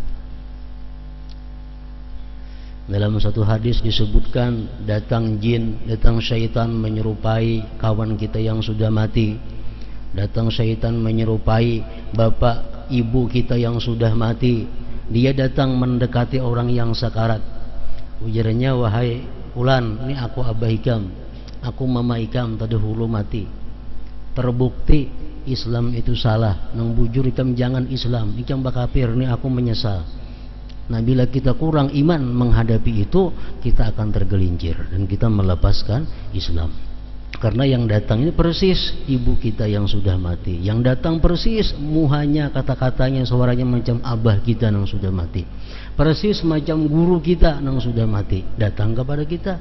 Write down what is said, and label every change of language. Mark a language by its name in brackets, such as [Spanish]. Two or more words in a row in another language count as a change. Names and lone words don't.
[Indonesian] Dalam satu hadis disebutkan, datang jin, datang syaitan menyerupai kawan kita yang sudah mati, datang syaitan menyerupai bapak ibu kita yang sudah mati. Dia datang mendekati orang yang sakarat. Ujarnya, wahai Fulan, [Banjar] ini aku abah ikam, aku mama ikam terdahulu mati. Terbukti Islam itu salah, nang bujur ikam jangan Islam, ikam bakapir, [Indonesian] ini aku menyesal. Nah bila kita kurang iman menghadapi itu, kita akan tergelincir dan kita melepaskan Islam. Karena yang datang ini persis ibu kita yang sudah mati, yang datang persis muhanya, kata-katanya, suaranya macam abah kita yang sudah mati, persis macam guru kita yang sudah mati, datang kepada kita.